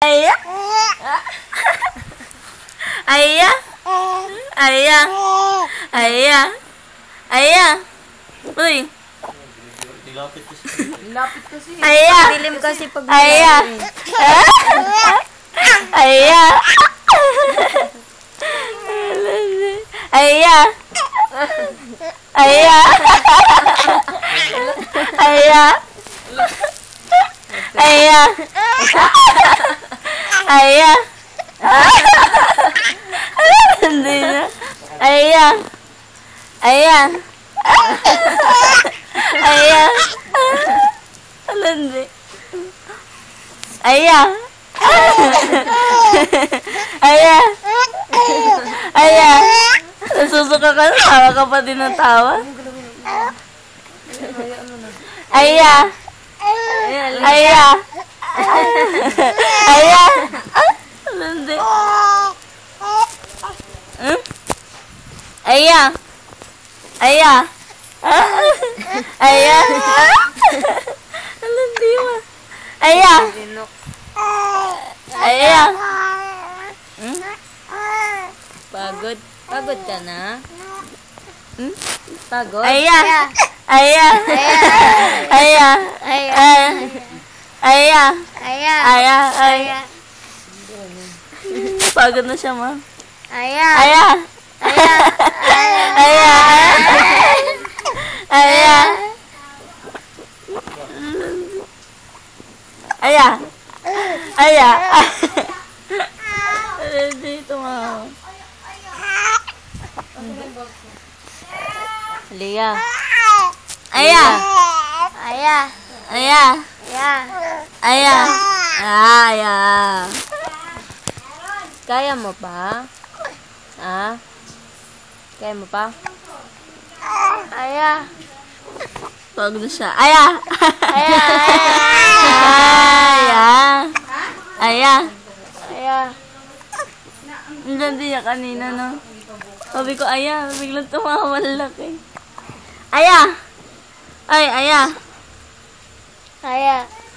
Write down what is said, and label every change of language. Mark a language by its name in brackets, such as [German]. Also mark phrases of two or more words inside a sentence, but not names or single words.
[Filipino] Aya? Aya? Aya? Aya? Aya? Uy. Lapit kasi. Aya? Dilim kasi pag Aya? Aya? Aya? Aya? Aya? Aya? Aya? Hindi na. Aya? Aya? Aya? Hindi. Aya? Aya? Aya? Nasusuka ka na, tawa ka pa din ng tawa. Aya? Aya? Aya? Hindi. Aya? Aya? Aya? Hindi mo. Aya? Aya? Pagod? Pagod ka na? Pagod? Aya? Aya? Aya? Aya? Aya? Aya? Aya? Pagod na siya, ma. Aya! Aya? Aya! Aya? Aya? Aya? Aya? Dito, ma. Lia! Aya? Aya! Aya? Aya! Aya? Aya? Kaya mo pa? Ha? Kaya mo pa? Aya! Pagod na siya. Aya? Aya! Aya? Aya? Aya! Hindi niya kanina, no? Sabi ko, aya. Biglang tumawa laki. Aya! Ay, aya! Aya!